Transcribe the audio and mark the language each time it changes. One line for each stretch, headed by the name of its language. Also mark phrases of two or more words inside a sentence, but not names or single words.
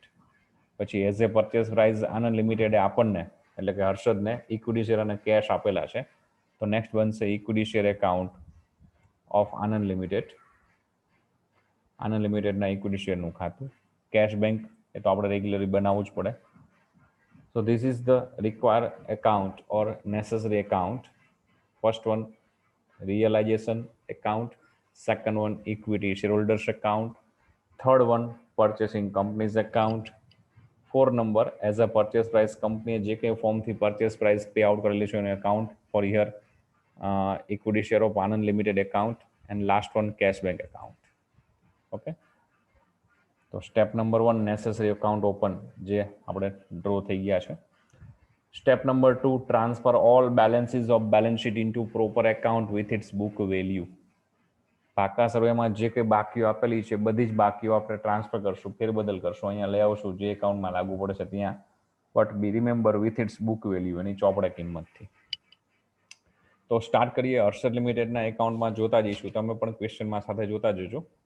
Gujarati: પછી
English: as a purchase price
Gujarati: આનંદ લિમિટેડે આપણને એટલે કે હર્ષદને
English: equity share
Gujarati: અને કેશ આપેલા છે, તો નેક્સ્ટ બનશે
English: equity share account of Anand Limited.
Gujarati: આનંદ લિમિટેડના ઇક્વિટી શેરનું ખાતું. કેશ બેંક એ તો આપણે રેગ્યુલરલી બનાવવું જ પડે.
English: so this is the require account or necessary account. first one realization account, second one equity shareholders account, third one purchasing companies account, 4 number as a purchase price company
Gujarati: જે કંઈ ફોર્મથી પરચેસ પ્રાઇસ પે આઉટ કરેલી છે એનું એકાઉન્ટ,
English: four year equity share of Anand Limited account, and last one cash bank account.
Gujarati: ઓકે, તો
English: step number 1 necessary account open,
Gujarati: જે આપણે ડ્રો થઈ ગયા છે.
English: Step number 2, transfer all balances of balance sheet into proper account with its book value.
Gujarati: પાકા સર્વેમાં જે કંઈ બાકીઓ આપેલી છે બધી જ બાકીઓ આપણે ટ્રાન્સફર કરશું, ફેરબદલ કરશું, અહીંયા લઈ આવશું જે એકાઉન્ટમાં લાગુ પડે છે ત્યાં,
English: but be remember with its book value,
Gujarati: એની ચોપડે કિંમતથી. તો સ્ટાર્ટ કરીએ. હર્ષદ લિમિટેડના એકાઉન્ટમાં જોતા જઈશું, તમે પણ ક્વેશ્ચનમાં સાથે જોતા જજો.